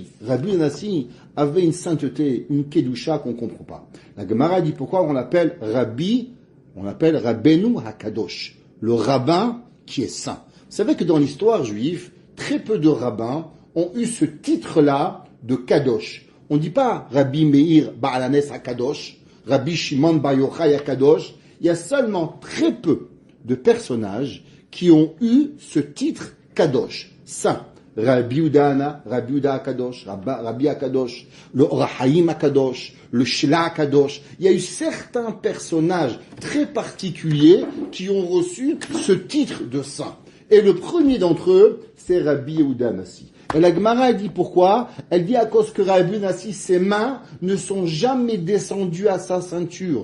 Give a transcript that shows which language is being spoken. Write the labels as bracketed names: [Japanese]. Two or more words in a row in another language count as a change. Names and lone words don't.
[French] Rabbi Nassi avait une sainteté, une kedusha qu'on ne comprend pas. La Gemara dit pourquoi on l'appelle Rabbi, on l'appelle Rabbeinu HaKadosh, le rabbin qui est saint. Vous savez que dans l'histoire juive, très peu de rabbins ont eu ce titre-là de Kadosh. On ne dit pas Rabbi Meir Ba'alanes HaKadosh, Rabbi Shimon Bar Yochai HaKadosh. Il y a seulement très peu de personnages qui ont eu ce titre Kadosh, saint. Rabbi Yehuda HaKadosh, Rabbi HaKadosh, le Orahaim HaKadosh, le Shela HaKadosh. Il y a eu certains personnages très particuliers qui ont reçu ce titre de saint. Et le premier d'entre eux, c'est Rabbi Yehuda Massi. Et la Gemara dit pourquoi? Elle dit à cause que Rabbi Nassi, ses mains ne sont jamais descendues à sa ceinture.